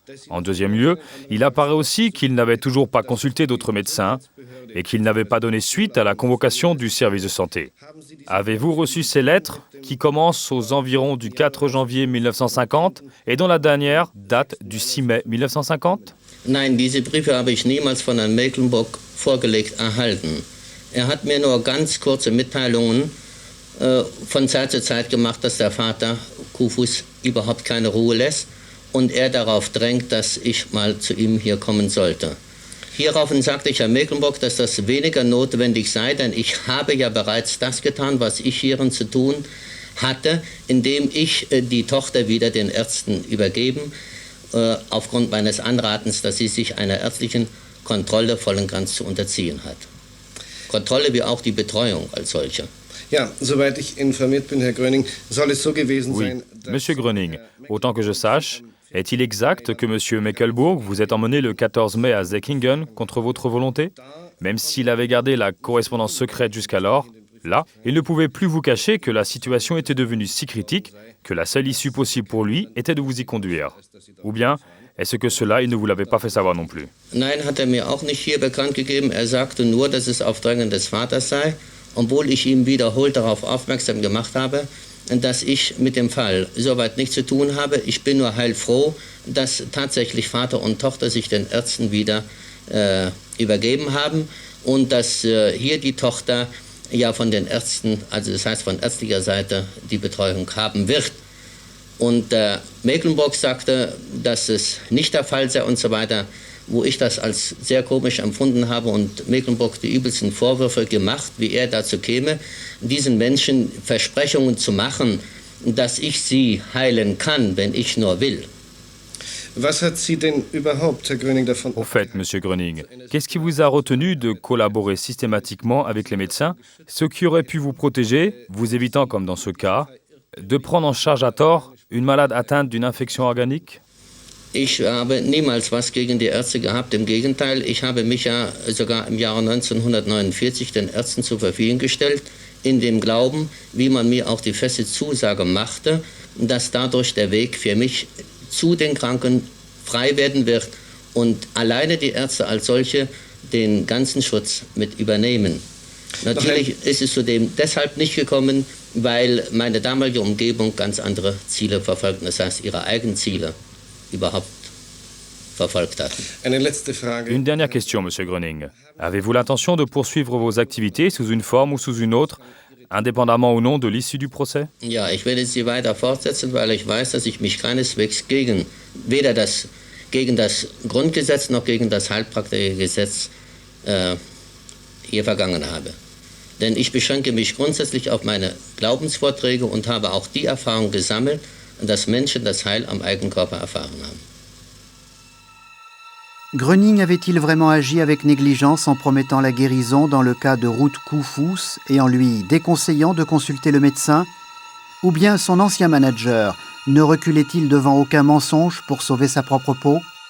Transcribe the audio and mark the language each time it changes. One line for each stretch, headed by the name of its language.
French: En deuxième lieu, il apparaît aussi qu'il n'avait toujours pas consulté d'autres médecins et qu'il n'avait pas donné suite à la convocation du service de santé. Avez-vous reçu ces lettres qui commencent aux environs du 4 janvier 1950 et dont la dernière date du 6 mai 1950?
German: Nein, diese Briefe habe ich niemals von Herrn Mekelbourg vorgelegt erhalten. Hat mir nur ganz kurze Mitteilungen von Zeit zu Zeit gemacht, dass der Vater Koufous überhaupt keine Ruhe lässt und darauf drängt, dass ich mal zu ihm hier kommen sollte. Hieraufhin sagte ich Herrn Mekelbourg, dass das weniger notwendig sei, denn ich habe ja bereits das getan, was ich hierin zu tun hatte, indem ich die Tochter wieder den Ärzten übergeben, aufgrund meines Anratens, dass sie sich einer ärztlichen Kontrolle voll und ganz zu unterziehen hat. Kontrolle wie auch die Betreuung als solche. Ja, soweit ich informiert bin, Herr Gröning, soll es so gewesen sein...
French: Monsieur Gröning, autant que je sache, est-il exact que Monsieur Mekelbourg vous ait emmené le 14 mai à Säckingen contre votre volonté? Même s'il avait gardé la correspondance secrète jusqu'alors, Là, il ne pouvait plus vous cacher que la situation était devenue si critique que la seule issue possible pour lui était de vous y conduire. Ou bien, est-ce que cela, il ne vous l'avait pas fait savoir non plus?
German: Nein, hat mir auch nicht hier bekannt gegeben. Sagte nur, dass es auf Drängen des Vaters sei, obwohl ich ihm wiederholt darauf aufmerksam gemacht habe, dass ich mit dem Fall soweit nichts zu tun habe. Ich bin nur heilfroh, dass tatsächlich Vater und Tochter sich den Ärzten wieder übergeben haben und dass hier die Tochter ja von den Ärzten, also das heißt von ärztlicher Seite, die Betreuung haben wird. Und Mecklenburg sagte, dass es nicht der Fall sei und so weiter, wo ich das als sehr komisch empfunden habe und Mecklenburg die übelsten Vorwürfe gemacht, wie er dazu käme, diesen Menschen Versprechungen zu machen, dass ich sie heilen kann, wenn ich nur will. Was hat Sie denn überhaupt, Herr Gröning, davon...
French: Au fait, Monsieur Gröning, qu'est-ce qui vous a retenu de collaborer systématiquement avec les médecins, ce qui aurait pu vous protéger, vous évitant, comme dans ce cas, de prendre en charge à tort une malade atteinte d'une infection organique?
German: Ich habe niemals was gegen die Ärzte gehabt. Im Gegenteil, ich habe mich ja sogar im Jahre 1949 den Ärzten zur Verfügung gestellt, in dem Glauben, wie man mir auch die feste Zusage machte, dass dadurch der Weg für mich zu den Kranken frei werden wird und alleine die Ärzte als solche den ganzen Schutz mit übernehmen. Natürlich ist es zudem deshalb nicht gekommen, weil meine damalige Umgebung ganz andere Ziele verfolgten, das heißt ihre eigenen Ziele überhaupt verfolgt hatten.
French: Une dernière question, Monsieur Gröning. Avez-vous l'intention de poursuivre vos activités sous une forme ou sous une autre, indépendamment ou non de l'issue du procès?
German: Ja, ich werde sie weiter fortsetzen, weil ich weiß, dass ich mich keineswegs weder gegen das Grundgesetz noch gegen das Heilpraktikergesetz hier vergangen habe. Denn ich beschränke mich grundsätzlich auf meine Glaubensvorträge und habe auch die Erfahrung gesammelt, dass Menschen das Heil am eigenen Körper erfahren haben.
French: Gröning avait-il vraiment agi avec négligence en promettant la guérison dans le cas de Ruth Koufous et en lui déconseillant de consulter le médecin? Ou bien son ancien manager ne reculait-il devant aucun mensonge pour sauver sa propre peau?